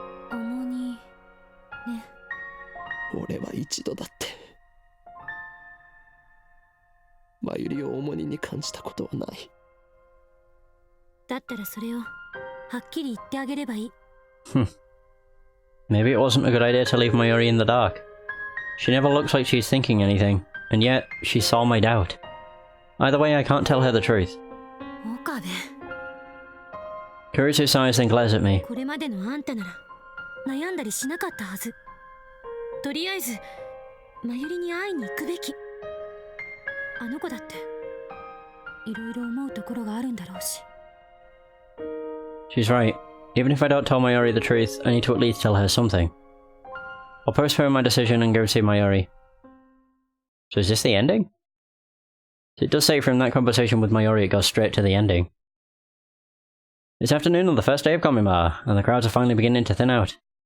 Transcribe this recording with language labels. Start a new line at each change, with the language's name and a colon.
Japanese: 重荷ね。俺は一度だってマユリを重荷に感じたことはない。だったらそれをはっきり言ってあげればいい。
English: Maybe it wasn't a good idea to leave Mayuri in the dark. She never looks like she's thinking anything, and yet she saw my doubt. Either way, I can't tell her the truth.
Japanese: 岡部。
English: Kurisu sighs and glares at me.
Japanese: これまでのあんたなら悩んだりしなかったはず。とりあえずマユリに会いに行くべき。あの子だっていろいろ思うところがあるんだろうし。
English: She's right. Even if I don't tell Mayuri the truth, I need to at least tell her something. I'll postpone my decision and go see Mayuri. So is this the ending? It does say from that conversation with Mayuri it goes straight to the ending. It's afternoon on the first day of Komima, and the crowds are finally beginning to thin out.